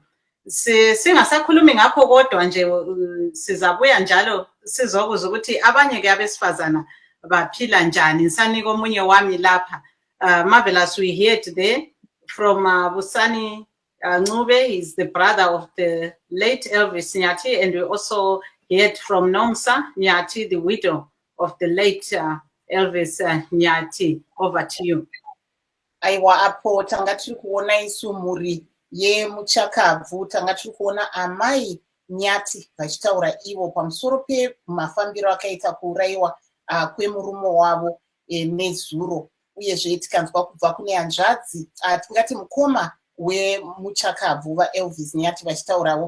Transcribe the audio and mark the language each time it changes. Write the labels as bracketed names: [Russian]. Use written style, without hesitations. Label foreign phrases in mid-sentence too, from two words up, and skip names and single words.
[North Ndebele] Singasakhulumi ngakho kodwa nje sizabuya njalo sizokuza ukuthi abanye ke abesifazana baphila njani. Ngisanika omunye wami lapha [English] marvelous we heard there from Busani Ncube. He's the brother of the late Elvis Nyathi, and we also heard from Nomsa Nyathi, the widow of the late Elvis Nyathi. Over to you. [Shona] Aiwa apo tanga tiri kuona isumuri ye muchakabvu, tanga tiri kuona amai Nyathi vachitaura ivo pamusoro pemafambiro akaita kuuraiwa kwemurume wavo nezuro, uyezve tikanzwa kubva kune hanzvadzi tingati mukoma wemuchakabvu vaElvis Nyathi vachitaurawo.